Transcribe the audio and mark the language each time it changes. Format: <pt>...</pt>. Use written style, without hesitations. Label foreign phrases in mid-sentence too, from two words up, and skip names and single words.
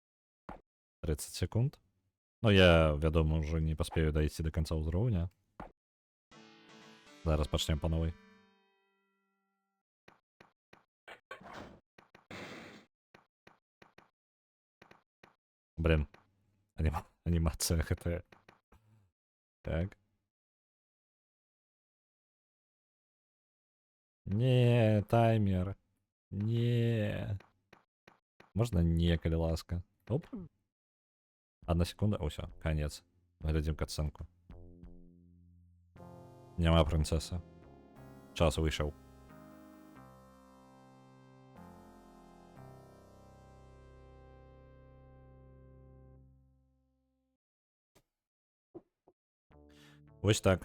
<be>30 секунд. Ну, я, вядома, уже не паспею</be> <ru>дойти до конца</ru> <be>ўзроўня. Зараз пачнем</be> <ru>по новой.</ru> <be>Блин.</be> <ru>Анимация ХТ. Так.</ru> <be>Не, таймер. Не. Можна не, калі ласка. Оп.</be> <ru>1 секунда. О, все, конец.</ru> <be>Глядзім катсценку. Няма прынцэсы. Час выйшаў. Вось так.</be>